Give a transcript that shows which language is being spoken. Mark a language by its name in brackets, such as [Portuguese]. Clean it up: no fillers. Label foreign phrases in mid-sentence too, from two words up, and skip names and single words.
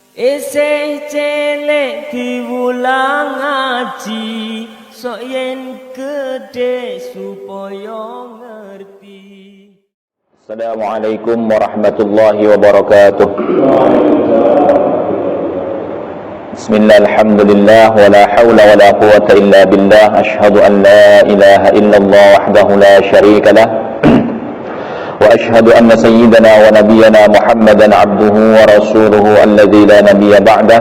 [Javanese] Isih celek diwulang ngaji, sok yen gede supaya ngerti. [Arabic] السلام عليكم ورحمة الله وبركاته. بسم الله، الحمد لله، ولا حول ولا قوة إلا بالله. أشهد أن لا إله إلا الله وحده لا شريك له. وأشهد أن سيدنا ونبينا محمدا عبده ورسوله الذي لا نبي بعده.